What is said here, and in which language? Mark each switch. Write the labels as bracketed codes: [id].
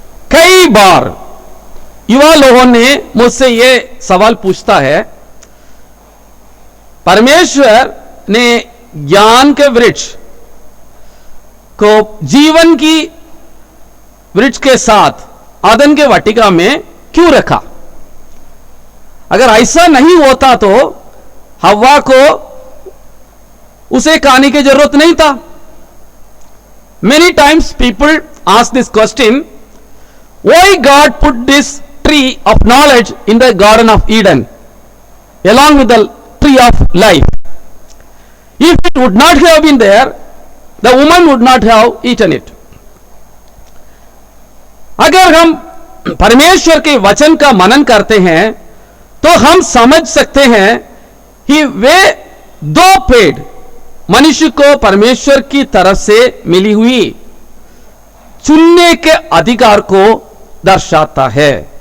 [hi] कई बार युवा लोगों ने मुझसे यह सवाल पूछता है, परमेश्वर ने ज्ञान के वृक्ष को जीवन की वृक्ष के साथ आदन के वाटिका में क्यों रखा? अगर ऐसा नहीं होता तो हव्वा को उसे खाने की जरूरत नहीं था। [en] Many times people ask this question, why God put this tree of knowledge in the garden of Eden along with the tree of life? If it would not have been there, the woman would not have eaten it. [hi] अगर हम परमेश्वर के वचन का मनन करते हैं तो हम समझ सकते हैं कि वे दो पेड़ मनुष्य को परमेश्वर की तरफ से मिली हुई चुनने के अधिकार को दर्शाता है।